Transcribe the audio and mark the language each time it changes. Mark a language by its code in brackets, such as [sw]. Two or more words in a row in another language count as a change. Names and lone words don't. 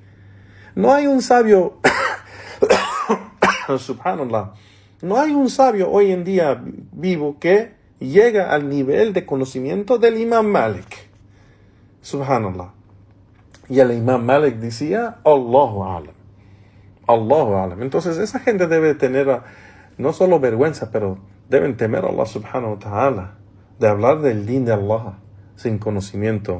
[es] No hay un sabio, subhanallah, no hay un sabio hoy en día vivo que llega al nivel de conocimiento del Imam Malik. Subhanallah. Y el Imam Malik decía, [ar] الله أعلم. الله أعلم. [es] Entonces esa gente debe tener no solo vergüenza, pero deben temer a [ar] الله سبحانه وتعالى, [es] de hablar del din de Allah sin conocimiento.